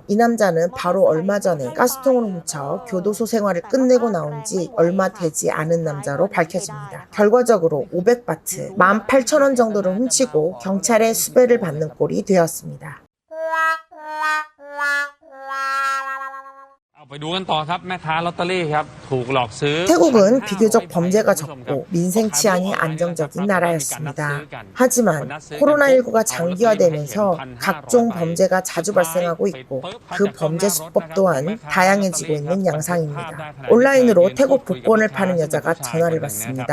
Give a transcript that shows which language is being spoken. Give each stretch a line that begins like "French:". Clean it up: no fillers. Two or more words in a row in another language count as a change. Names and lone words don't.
Korean: 이 남자는 바로 얼마 전에 가스통을 훔쳐 교도소 생활을 끝내고 나온 지 얼마 되지 않은 남자로 밝혀집니다. 결과적으로 500바트, 18,000원 정도를 훔치고 경찰의 수배를 받는 꼴이 되었습니다.
Thai: ไปดูกันต่อครับแม่ค้าลอตเตอรี่ครับถูกหลอกซื้อ
Korean: 태국은 비교적 범죄가 적고 민생 치안이 안정적인 나라였습니다. 하지만 코로나19가 장기화되면서 각종 범죄가 자주 발생하고 있고 그 범죄 수법 또한 다양해지고 있는 양상입니다. 온라인으로 태국 복권을 파는 여자가 전화를 받습니다.